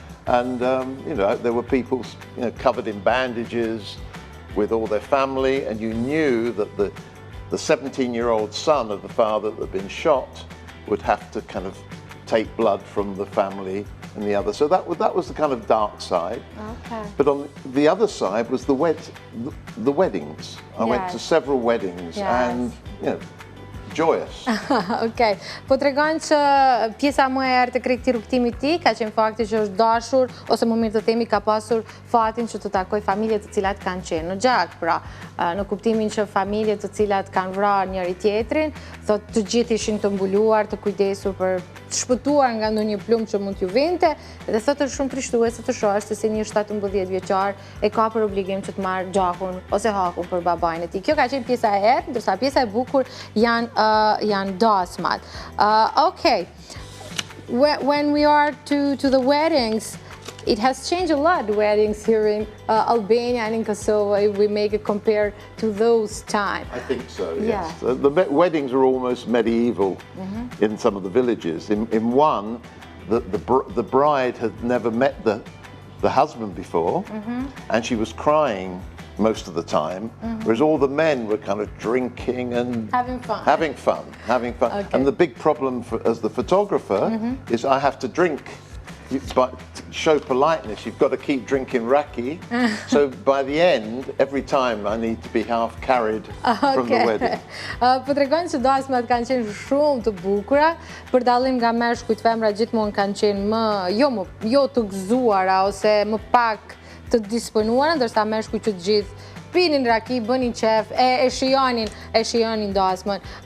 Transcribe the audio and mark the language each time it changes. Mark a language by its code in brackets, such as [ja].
[en] And you know, there were people, you know, covered in bandages with all their family, and you knew that the 17-year-old son of the father that had been shot would have to kind of take blood from the family and the other. So that was the kind of dark side. Okay. But on the other side was the weddings. I went to several weddings, and you know, joyous. Okay. [sq] Po tregon që pjesa më e errët e këtij rrugtimi ti ka qenë fakti që është dashur, ose më mirë të themi ka pasur fatin që të takoj familje të cilat kanë qenë në gjak, pra në kuptimin që familje të cilat kanë vrarë njëri tjetrin, thotë të gjithë ishin të mbuluar, të kujdesur për të shpëtuar nga ndonjë plumë që mund t'ju vinte, dhe thotë është shumë trishtuese të shohësh se si një 17 vjeçar e ka për obligim që të marrë gjakun ose hakun për babain e tij. Kjo ka qenë pjesa e errët, ndërsa pjesa e bukur janë dasmat. [en] Okay, when we are to the weddings, it has changed a lot, weddings here in Albania and in Kosovo, if we make it compare to those times. I think so, yes. The weddings are almost medieval in some of the villages. In one, the bride had never met the husband before, and she was crying most of the time, whereas all the men were kind of drinking and having fun. Okay. And the big problem as the photographer is I have to drink. But to show politeness, you've got to keep drinking raki. So by the end, every time I need to be half carried from the wedding. [sq] Po tregon që dasmat kanë qenë shumë të bukura, për dallim nga meshkujt, femrat gjithmonë kanë qenë jo të gëzuara ose më pak të disponuara, ndërsa meshkujt që të gjithë pinin raki, bënin qef, e shijonin dasmën.